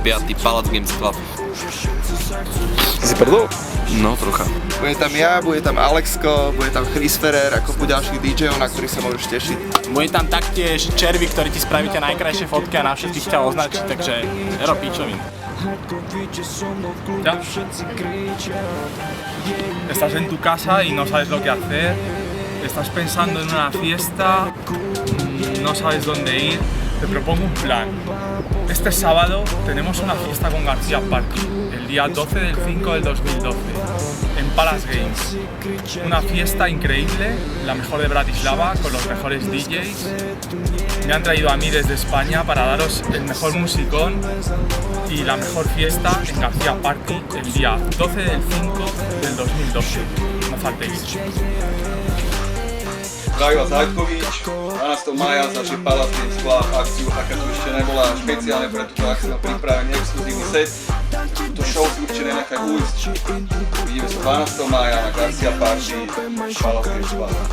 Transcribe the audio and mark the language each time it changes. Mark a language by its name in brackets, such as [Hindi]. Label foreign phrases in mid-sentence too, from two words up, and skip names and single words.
[Slovak] Palace Games Club. Si prdol? No, trocha. Bude tam ja, bude tam Alexko, bude tam Chris Ferrer a kopu ďalších DJov, na ktorých sa môžeš tešiť. Bude tam taktiež Červy, ktorí ti spravíte najkrajšie fotky a na všetkých ťa označí, takže ero pičovin. [Spanish] Ya. Estás en tu casa y no sabes lo que hacer, estás pensando en una fiesta, no sabes dónde ir, te propongo un plan. Este sábado tenemos una fiesta con García Party, el día 12 del 5 del 2012, en Palace Games. Una fiesta increíble, la mejor de Bratislava, con los mejores DJs. Me han traído a mí desde España para daros el mejor musicón y la mejor fiesta en García Party el día 12 del 5 del 2012. No faltéis. [Slovak] Zdraví vás Zajkovič, 12. mája začne Palace Games Club akciu, aká tu ešte nebola, špeciálne pre túto akciu mám pripravený exkluzívny set. Túto show si určite nenechaj ujsť. Vidíme sa 12. mája na García Party, Palace Games Club.